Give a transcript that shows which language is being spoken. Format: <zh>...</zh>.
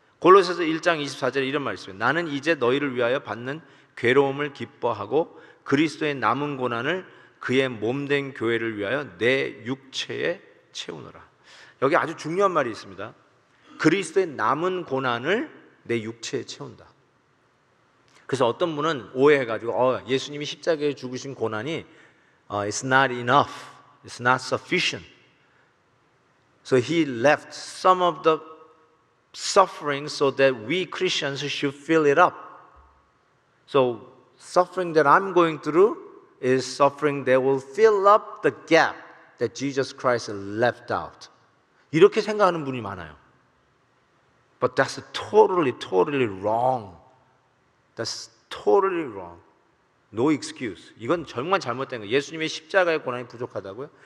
<ko>골로새서 1장 24절에 이런 말씀이에요. 나는 이제 너희를 위하여 받는 괴로움을 기뻐하고 그리스도의 남은 고난을 그의 몸된 교회를 위하여 내 육체에 채우노라. 여기 아주 중요한 말이 있습니다. 그리스도의 남은 고난을 내 육체에 채운다. 그래서 어떤 분은 오해해가지고 예수님이 십자가에 죽으신 고난이</ko> <en>it's not enough, it's not sufficient. So he left some of the suffering so that we Christians should fill it up. So suffering that I'm going through is suffering that will fill up the gap that Jesus Christ left out.</en> <ko>이렇게 생각하는 분이 많아요.</ko> <en>But that's totally wrong. That's totally wrong. No excuse.</en> <ko>이건 정말 잘못된 거예요. 예수님의 십자가의 고난이 부족하다고요?</ko>